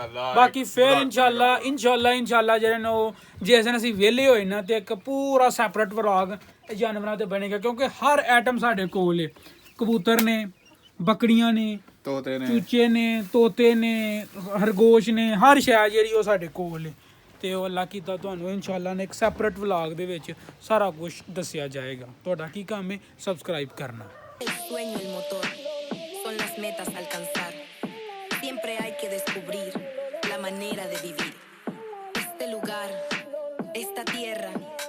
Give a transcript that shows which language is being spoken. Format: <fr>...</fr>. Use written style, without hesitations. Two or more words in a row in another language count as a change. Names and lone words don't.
<pa>ਇਨਸ਼ਾਅੱਲਾ ਜਿਹੜੇ ਨੂੰ ਜਿਸ ਦਿਨ ਅਸੀਂ ਵਿਹਲੇ ਹੋਏ ਨਾ ਤੇ ਇੱਕ ਪੂਰਾ</pa> <en>separate vlog</en> <pa>ਜਾਨਵਰਾਂ ਤੇ ਬਣੇਗਾ ਕਿਉਂਕਿ ਹਰ ਆਈਟਮ ਸਾਡੇ ਕੋਲ ਹੈ ਕਬੂਤਰ ਨੇ ਬੱਕੜੀਆਂ ਨੇ ਤੋਤੇ ਨੇ ਚੂਚੇ ਨੇ ਤੋਤੇ ਨੇ ਖਰਗੋਸ਼ ਨੇ ਹਰ ਸ਼ੈ ਜਿਹੜੀ ਉਹ ਸਾਡੇ ਕੋਲ ਹੈ ਤੇ ਉਹ ਅੱਲਾ ਕੀਤਾ ਤੁਹਾਨੂੰ ਇਨਸ਼ਾਅੱਲਾ ਨੇ ਇੱਕ</pa> <en>separate vlog</en> <pa>ਦੇ ਵਿੱਚ ਸਾਰਾ ਕੁਝ ਦੱਸਿਆ ਜਾਏਗਾ ਤੁਹਾਡਾ ਕੀ ਕੰਮ ਹੈ ਸਬਸਕ੍ਰਾਈਬ ਕਰਨਾ</pa> <es>El sueño, el motor, son las metas a alcanzar. Siempre hay que descubrir la manera de vivir. Este lugar, esta tierra,</es>